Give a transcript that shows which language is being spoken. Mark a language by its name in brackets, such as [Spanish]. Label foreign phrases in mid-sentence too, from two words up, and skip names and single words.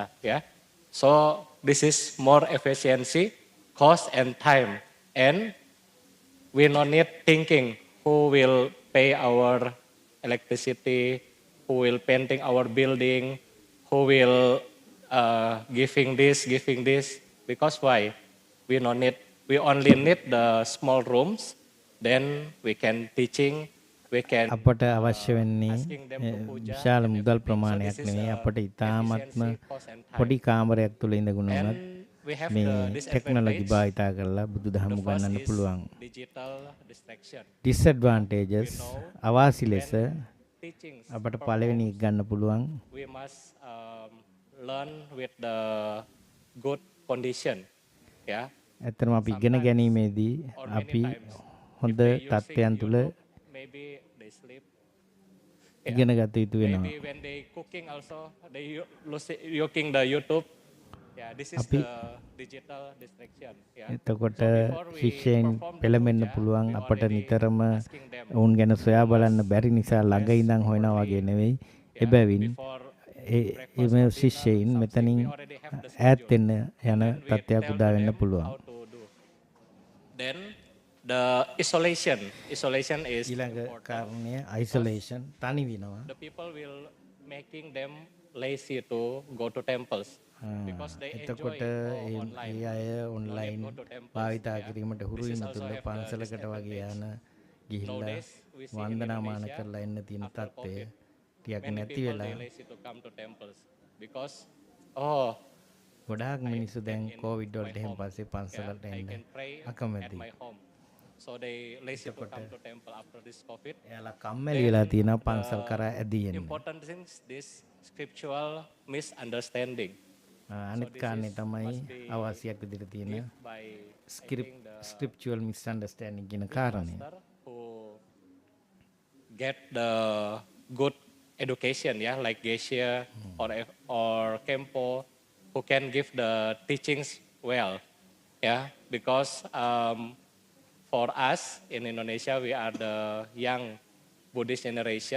[English] So this is more efficiency, cost and time, and we no need thinking who will pay our electricity, who will painting our building, who will giving this, because why? We only need the small rooms, then we can teaching, we can [Sinhala] අපට අවශ්‍ය වෙන්නේ විශාල මුදල් ප්‍රමාණයක් නෙවෙයි. අපට ඉතාමත්ම පොඩි කාමරයක් තුළ ඉඳගෙන උනත් මේ ටෙක්නොලොජි භාවිතා කරලා බුදුදහම උගන්වන්න පුළුවන්. disadvantages අවාසි ලෙස අපට පළවෙනි ගන්න පුළුවන්. [English] We must learn with the good condition. [Sinhala] ඇත්තටම අපි ඉගෙන ගැනීමේදී අපි හොඳ තත්ත්වයන් තුළ ඉගෙන ගත යුතු වෙනවා. [English] Maybe when they cooking also, they using the YouTube. This is the digital distraction. [Sinhala] එතකොට ශිෂ්‍යයන් පෙළඹෙන්න පුළුවන්. අපට නිතරම ඔවුන් ගැන සොයා බලන්න බැරි නිසා ළඟ ඉඳන් හොයනවා වගේ නෙවෙයි. එබැවින් මේ ශිෂ්‍යයන් මෙතනින් ඈත් වෙන්න යන තත්ත්වයක් උදා වෙන්න පුළුවන්. [English] Then the isolation is [Sinhala] ඊළඟ කාරණය isolation තනි වෙනවා. [English] The people will making them lazy to go to temples because they enjoy [Sinhala] ඒ අය ඔන්ලයින් භාවිතා කිරීමට හුරු වෙන තුල පන්සලකට වගේ යන ගිහිල්ලා [English] nowadays we see in [Sinhala] වන්දනාමාන [English] Indonesia, [Sinhala] කරලා එන්න තියෙන [English] after [Sinhala] තත්ත්වය [English] COVID, [Sinhala] ටිකක් [English] many [Sinhala] නැති [English] people [Sinhala] වෙලා [English] they lazy to come to temples because oh [Sinhala] ගොඩාක් මිනිස්සු දැන් කෝවිඩ් [English] my [Sinhala] වලට එහෙම [English] home, [Sinhala] පස්සේ පන්සලට [English] I [Sinhala] එන්න [English] can pray at [Sinhala] අකමැතියි. [English] my home. So they lazy to come to temple after this COVID. [Sinhala] එයාලා කම්මැලි වෙලා තියෙනවා පන්සල් කරා ඇදී එන්න. [English] Important things this scriptural misunderstanding. [Sinhala] අනිත් කාරණේ තමයි අවශ්‍යයක් විදිහට තියෙන [English] scriptural misunderstanding [Sinhala] කියන කාරණය. [English] Who get the good education, yeah, like Geisha or Kempo, who can give the teachings well, yeah, because for us in Indonesia, we are the young Buddhist generation.